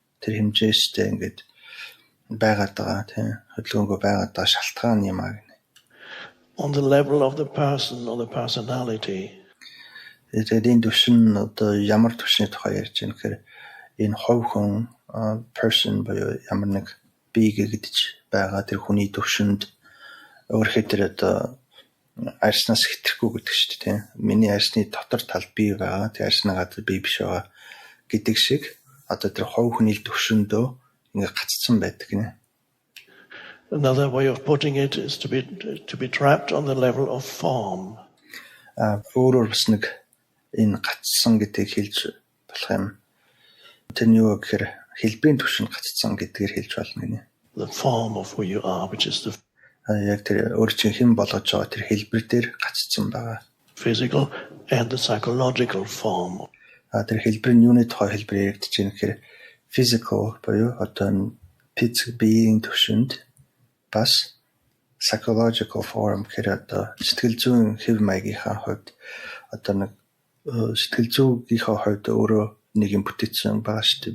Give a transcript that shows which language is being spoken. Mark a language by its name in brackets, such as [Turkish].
[Mongolian] Тэр хэмжээстэй ингээд байгаад байгаа тийм хөдөлгөөнгөө байгаад байгаа шалтгаан юм аа гэнэ. [English] On the level of the person or the personality. [Mongolian] Тэгээд энэ төвшин одоо ямар төвшний тухай ярьж байна гэхээр энэ хувь хүн person буюу ямар нэг бие гэж байгаа тэр хүний төвшөнд өөрөөр тэр одоо арьснаас хэтрэхгүй гэдэг шүү дээ тийм. Миний арьсны дотор талд бие байгаа. Тэр арьсны гадар бие биш байгаа гэдэг шиг одоо тэр хувь хүний төвшөндөө ингээ гаццсан байдаг гинэ. [English] Another way of putting it is to be trapped on the level of form. [Mongolian] Өөрөөр бас нэг энэ гацсан гэдгийг хэлж болох юм. Тэр нь юу гэхээр хэлбэрийн төвшөнд гацсан гэдгээр хэлж болно гинэ. [English] The form of who you are, which is the [Mongolian] яг тэр өөр чинь хэн болгож байгаа тэр хэлбэр дээр гацсан байгаа. [English] Physical and the psychological form. [Mongolian] Тэр хэлбэр нь юуны тухай хэлбэр яригдж байна гэхээр physical буюу одоо физик биеийн төвшөнд бас [English] psychological form [Mongolian] гэхээр одоо сэтгэл зүйн хэв маягийнхаа хувьд одоо нэг сэтгэл зүйнийхээ хувьд өөрөө нэг юм бүтээсэн байгаа шүү дээ.